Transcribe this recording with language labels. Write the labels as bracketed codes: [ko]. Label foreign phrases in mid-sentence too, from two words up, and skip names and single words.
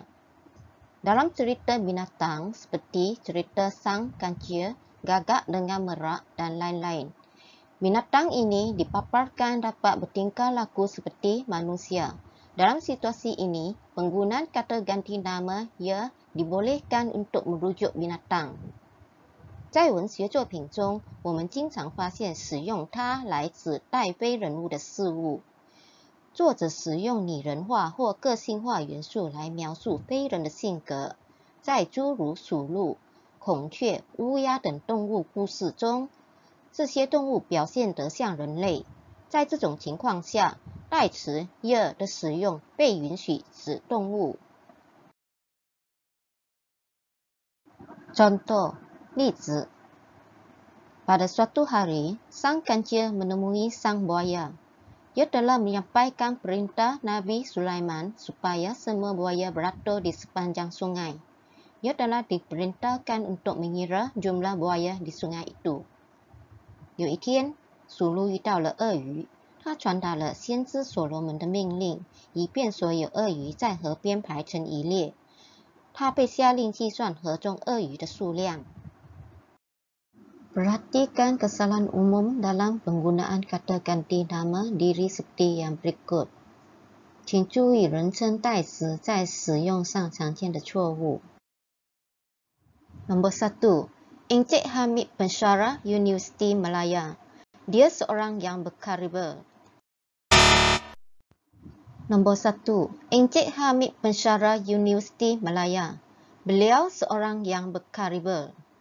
[ms] Dalam cerita binatang seperti cerita Sang Kancil, Gagak dengan Merak dan lain-lain, binatang ini dipaparkan dapat bertingkah laku seperti manusia. Dalam situasi ini, penggunaan kata ganti nama ia dibolehkan untuk merujuk binatang. [zh] 在文学作品中，我们经常发现使用它来指代非人物的事物。作者使用拟人化或个性化元素来描述非人的性格。在诸如鼠鹿、孔雀、乌鸦等动物故事中，这些动物表现得像人类。在这种情况下，代词 ia 的使用被允许指动物。Contoh例子 [ms] Pada suatu hari, Sang Kancil menemui Sang Buaya. Ia telah menyampaikan perintah Nabi Sulaiman supaya semua buaya beratur di sepanjang sungai. Ia telah diperintahkan untuk mengira jumlah buaya di sungai itu. [zh] 有一天，鼠鹿遇到了鳄鱼，他传达了先知所罗门的命令，以便所有鳄鱼在河边排成一列。他被下令计算河中鳄鱼的数量。 [ms] Perhatikan kesalahan umum dalam penggunaan kata ganti nama diri seperti yang berikut. [zh] 请注意人称代词在使用上常见的错误。 [ms] Nombor 1. Encik Hamid pensyarah Universiti Malaya. Dia seorang yang berkaliber. Nombor 1. Encik Hamid pensyarah Universiti Malaya. Beliau seorang yang berkaliber.